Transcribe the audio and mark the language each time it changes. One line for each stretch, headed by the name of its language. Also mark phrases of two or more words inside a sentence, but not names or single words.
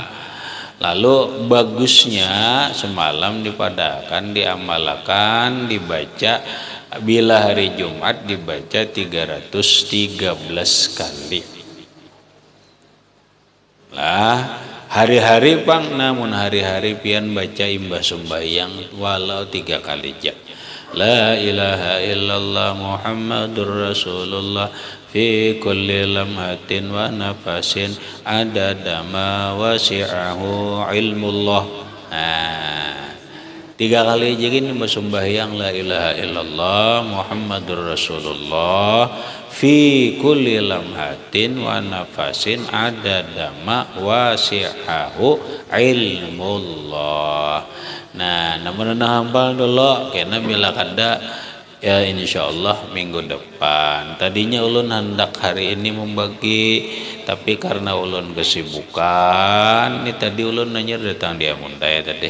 Banjar: Lalu bagusnya semalam dipadakan, diamalkan, dibaca bila hari Jumat dibaca 313 kali lah. Hari-hari pang, namun hari-hari pian baca imbah sembahyang walau 3 kali aja.
Arabic: لا إله إلا الله محمد رسول الله في كل لمحة ونفس عدد ما وسعه علم الله.
Banjar: 3 kali aja gini sembahyang
Arabic: لا إله إلا الله محمد رسول الله في كل لمحة ونفس عدد ما وسعه علم الله.
Banjar: Nah, namun hambal dulu karena bila kada ya insyaallah minggu depan. Tadinya ulun hendak hari ini membagi, tapi karena ulun kesibukan, ini tadi ulun nanya datang di Amuntai tadi.